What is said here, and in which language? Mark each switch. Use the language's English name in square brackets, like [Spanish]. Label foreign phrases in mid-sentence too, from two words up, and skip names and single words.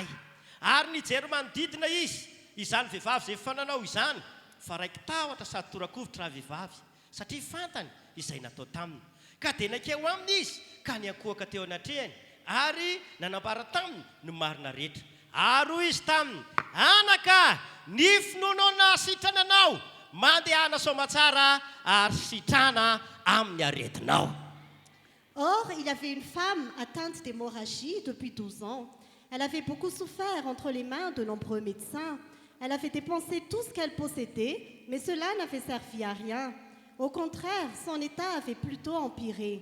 [Malagasy] Ary nijery manodidina izy izany vehivavy izay fananao izany fa raiky tahotra sady torakovitra raha vehivavy satria fantany izay natao taminy ka dia nakeo aminy izy ka niankohaka teo anatrehany ary nanambara taminy ny marina rehetra. Ary hoy izy taminy, anaka ny finoanona sitrana anao mandehana somatsara ary sitrana amin'ny aretinao. [French] Or, il y avait une femme atteinte d'hémorragie depuis 12 ans. Elle avait beaucoup souffert entre les mains de nombreux médecins. Elle avait dépensé tout ce qu'elle possédait, mais cela n'avait servi à rien. Au contraire, son état avait plutôt empiré.